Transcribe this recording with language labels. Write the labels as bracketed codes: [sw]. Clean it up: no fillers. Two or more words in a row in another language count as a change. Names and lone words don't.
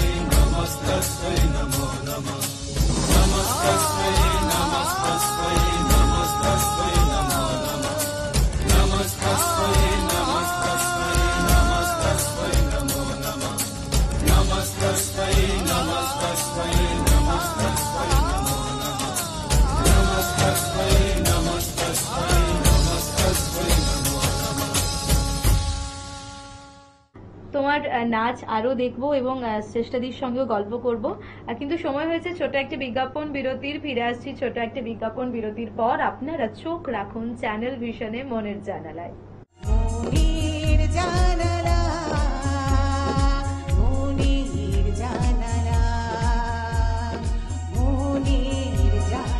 [sa] नमस्तस्मै नमो नमः नमस्तस्मै नमस्तस्मै नमस्तस्मै नमो नमः नमस्तस्मै नमस्तस्मै नमस्तस्मै नमो नमः नमस्तस्मै नमस्तस्मै नमस्तस्मै नमो नमः नमस्तस्मै नमस्तस्मै नमस्तस्मै नमो नमः। [bn] তোমার নাচ আরো দেখবো এবং শ্রেষ্ঠাদির সঙ্গেও গল্প করব, কিন্তু সময় হয়েছে ছোট একটা বিজ্ঞাপন বিরতির। ফিরে আসছি ছোট একটা বিজ্ঞাপন বিরতির পর। আপনারা চোখ রাখুন চ্যানেল ভিশনে মনের জানালায়। মনের জানালা মনের জানালা মনের জানালা।